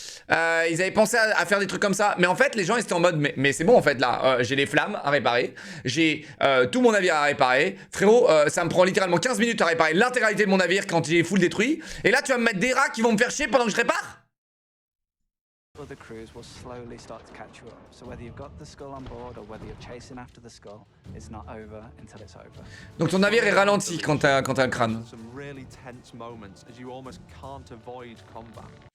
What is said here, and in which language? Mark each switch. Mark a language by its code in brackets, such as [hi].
[fr] Ils avaient pensé à faire des trucs comme ça. Mais en fait, les gens ils étaient en mode, mais c'est bon en fait là. J'ai les flammes à réparer. J'ai tout mon navire à réparer. Frérot, ça me prend littéralement 15 minutes à réparer l'intégralité de mon navire quand il est full détruit. Et là, tu vas me mettre des rats qui vont me faire chier pendant que je répare? [en] Other crews will slowly start to catch you up. So whether you've got the skull on board or whether you're chasing after the skull, it's not over until it's over. [fr] Donc ton navire est ralenti quand t'as le crâne. [en] Some really tense moments as you almost can't avoid combat.